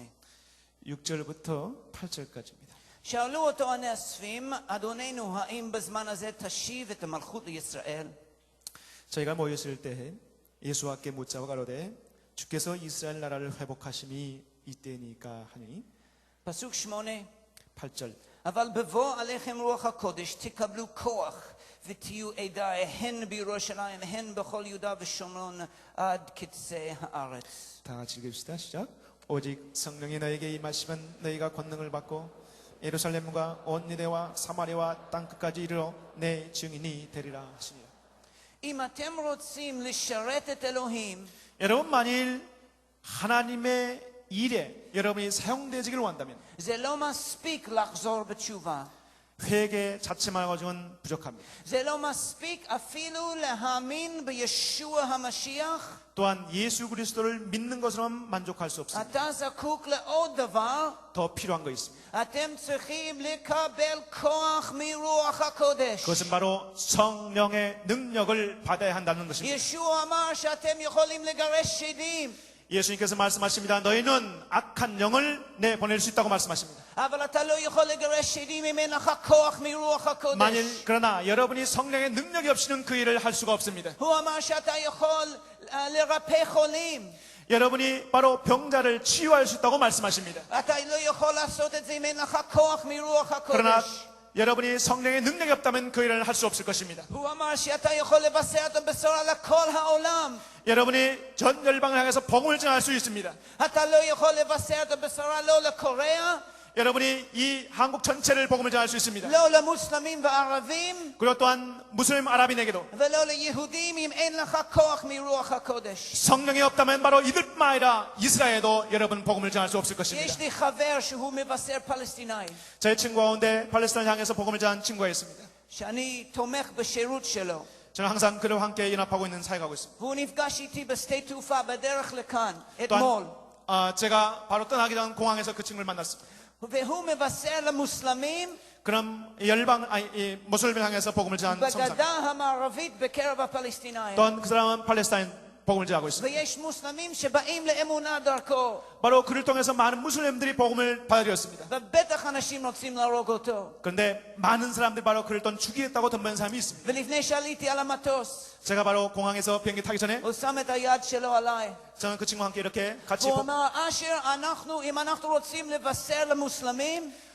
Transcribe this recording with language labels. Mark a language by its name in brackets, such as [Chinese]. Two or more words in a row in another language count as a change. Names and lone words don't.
[Korean] 6절부터 8절까지입니다. [Hebrew] שאלו אותו הנאספים, אדוננו, האם בזמן הזה תשיב את המלכות לישראל? [Korean] 저희가 모였을 때 예수와께 묻자고 가로되 주께서 이스라엘 나라를 회복하심이 이때니까 하니 [Hebrew] פסוק 8. [Korean] 8절 [Hebrew] אבל בבוא עליכם רוח הקודש תקבלו כוח ותהיו עדה הן בירושלים הן בכל יהודה ושומרון עד קצה הארץ. [Korean] 다 같이 읽읍시다. 시작. 오직 성령이 너에게 임하시면 너희가 권능을 받고 예루살렘과 온 유대와 사마리아와 땅 끝까지 이르러 내 증인이 되리라 하시니라. [Hebrew] אם אתם רוצים לשרת את אלוהים, [Korean] 여러분 만일 하나님의 일에 여러분이 사용되기를 원한다면 [Hebrew] זה לא מספיק לחזור בתשובה. [Korean] 회개 자체만 가지고는 부족합니다. [Hebrew] זה לא מספיק אפילו להאמין בישוע המשיח. [Korean] 또한 예수 그리스도를 믿는 것으로만 만족할 수 없습니다. [Hebrew] אתה זקוק לעוד דבר. [Korean] 더 필요한 거 있습니다. [Hebrew] אתם צריכים לקבל כוח מרוח הקודש. [Korean] 그것은 바로 성령의 능력을 받아야 한다는 것입니다. [Hebrew] ישוע אמר שאתם יכולים לגרש שדים. [Korean] 예수님께서 말씀하십니다. 너희는 악한 영을 내보낼 수 있다고 말씀하십니다. [Hebrew] אבל אתה לא יכול לגרש שדים אם אין לך כוח מרוח הקודש. [Korean] 만일 그러나 여러분이 성령의 능력이 없이는 그 일을 할 수가 없습니다. [Hebrew] הוא אמר שאתה יכול לרפא חולים. [Korean] 여러분이 바로 병자를 치유할 수 있다고 말씀하십니다. [Hebrew] אתה לא יכול לעשות את זה אם אין לך כוח מרוח [Korean] 그러나 [Hebrew] הקודש. [Korean] 여러분이 성령의 능력이 없다면 그 일을 할 수 없을 것입니다. [Hebrew] הוא אמר שאתה יכול לבשר את הבשורה לכל העולם. [Korean] 여러분이 전 열방을 향해서 복음을 전할 수 있습니다. [Hebrew] אתה לא יכול לבשר את הבשורה לא לקוריאה, [Korean] 여러분이 이 한국 전체를 복음을 전할 수 있습니다. [Hebrew] לא למוסלמים וערבים, [Korean] 그리고 또한 무슬림 아랍인에게도 [Hebrew] ולא ליהודים אם אין לך כוח מרוח הקודש. [Korean] 성령이 없다면 바로 이들뿐만 아니라 이스라엘에도 여러분 복음을 전할 수 없을 것입니다. [Hebrew] יש לי חבר שהוא מבשר פלסטיני, [Korean] 제 친구 가운데 팔레스타인 향해서 복음을 전한 친구가 있습니다. [Hebrew] שאני תומך בשירות שלו. [Korean] 저는 항상 그와 함께 연합하고 있는 사역하고 있습니다. [Hebrew] והוא נפגש איתי בשדה תעופה בדרך לכאן, [Korean] 또한 [Hebrew] אתמול. [Korean] 제가 바로 떠나기 전 공항에서 그 친구를 만났습니다. [Hebrew] והוא מבשר למוסלמים [Korean] 그럼 모슬림을 향해서 복음을 전한 성상. [Hebrew] בגדה המערבית בקרב הפלסטינאים. [Korean] 또한 그 사람은 팔레스타인 복음을 전하고 있습니다. [Hebrew] ויש מוסלמים שבאים לאמונה דרכו. [Korean] 바로 그를 통해서 많은 무슬림들이 복음을 받아들였습니다. [Hebrew] ובטח אנשים רוצים להרוג אותו. [Korean] 그런데 많은 사람들이 바로 그를 또 죽이겠다고 덤비는 사람이 있습니다. [Hebrew] ולפני שעליתי על המטוס, [Korean] 제가 바로 공항에서 비행기 타기 전에 [Hebrew] הוא שם את היד שלו עליי. [Korean] 저는 그 친구와 함께 이렇게 같이 [Hebrew] הוא אמר, אשר, אם אנחנו רוצים לבשר למוסלמים,